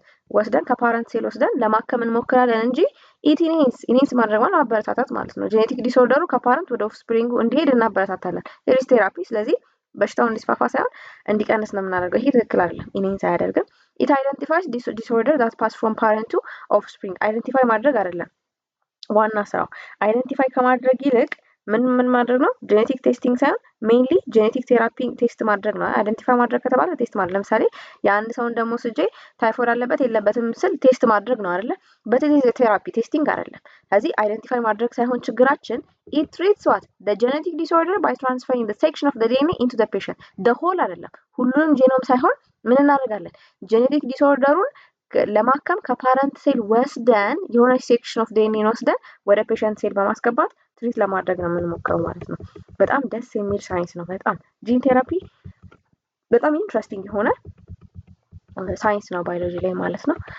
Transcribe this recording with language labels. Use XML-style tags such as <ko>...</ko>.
<am>ወስደን ከፓረንት ሴል ወስደን ለማከም እንሞክራለን እንጂ ኢኔንስ ማድረግ ማለት ማበረታታት ማለት ነው። ጄኔቲክ ዲስኦርደሩ ከፓረንት ወደ ኦፍስፕሪንጉ እንዲሄድ እናበረታታለን። ኢቲስ ቴራፒ ስለዚህ በሽታውን እንዲስፋፋ ሳይሆን እንዲቀንስ ነው የምናደርገው። ይሄ ትክክል አይደለም። ኢኔንስ አያደርግም።</am> <en>ኢት አይደንቲፋይስ ዲስኦርደር ዛት ፓስ ፍሮም ፓረንት ቱ ኦፍስፕሪንግ።</en> <am>አይደንቲፋይ ማድረግ አይደለም ዋና ስራው። አይደንቲፋይ ከማድረግ ይልቅ ምን ማድረግ ነው? ጄኔቲክ ቴስቲንግ ሳይሆን ሜይንሊ ጄኔቲክ ቴራፒ ቴስት ማድረግ ነው። አይደንቲፋይ ማድረግ ከተባለ ቴስት ማድረግ፣ ለምሳሌ የአንድ ሰውን ደግሞ ስጄ ታይፎይድ አለበት የለበትም ስል ቴስት ማድረግ ነው አይደለ? በቴሌ ቴራፒ ቴስቲንግ አይደለም። ስለዚህ አይደንቲፋይ ማድረግ ሳይሆን ችግራችን</am> <en>it treats what the genetic disorder by transferring the section of the DNA into the patient. the whole</en> <am>አይደለም፣ ሁሉንም ጄኖም ሳይሆን ምን እናደርጋለን? ጄኔቲክ ዲስኦርደሩን ለማከም ከፓረንት ሴል ወስደን የሆነች ሴክሽን ኦፍ ዲኤንኤ ወስደን ወደ ፔሸንት ሴል በማስገባት ትሪት ለማድረግ ነው የምንሞክረው ማለት ነው። በጣም ደስ የሚል ሳይንስ ነው። በጣም ጂን ቴራፒ በጣም ኢንትረስቲንግ የሆነ ሳይንስ ነው ባዮሎጂ ላይ ማለት ነው።</am>